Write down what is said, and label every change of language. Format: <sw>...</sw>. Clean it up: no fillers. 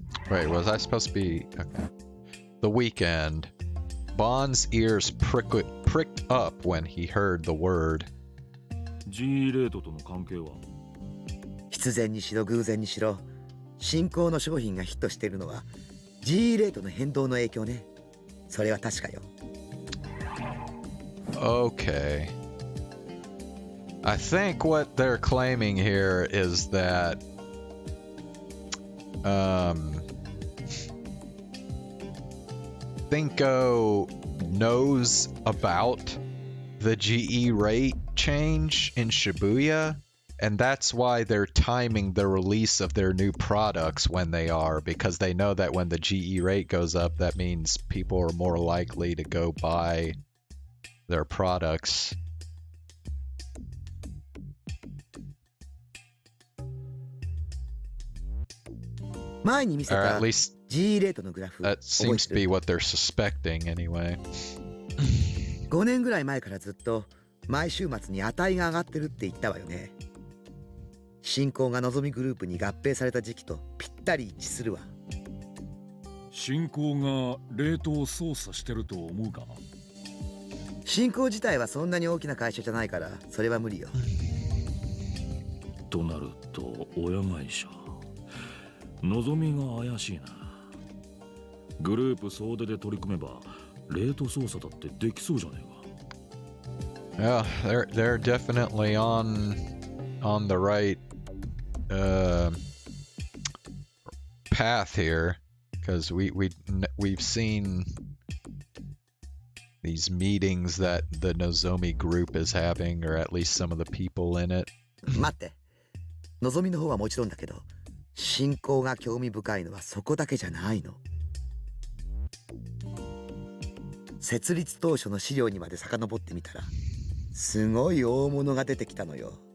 <en>Wait, was I supposed to be... Okay. The weekend. Bond's ears pricked up when he heard the word.</en> <ja>G レートとの関係は？必然にしろ偶然にしろ、新興の商品がヒットしているのは G レートの変動の影響ね。それは確かよ。</ja> <en>Okay. I think what they're claiming here is that Thinko knows about the GE rate change in Shibuya, and that's why they're timing the release of their new products when they are, because they know that when the GE rate goes up, that means people are more likely to go buy their products. Or at least that seems to be what they're suspecting anyway.</en> <ja>5年ぐらい前からずっと毎週末に値が上がってるって言ったわよね。新興がのぞみグループに合併された時期とぴったり一致するわ。新興がレートを操作してると思うか？新興自体はそんなに大きな会社じゃないからそれは無理よ。となると親会社のぞみが怪しいな。グループ総出で取り組めば冷凍操作だってできそうじゃねえか。</ja> <en>Yeah, they're definitely on the right path here, because we've seen these meetings that the Nozomi group is having, or at least some of the people in it.</en> <ja>待って、のぞみの方はもちろんだけど、信仰が興味深いのはそこだけじゃないの。設立当初の資料にまで遡ってみたら、すごい大物が出てきたのよ。</ja>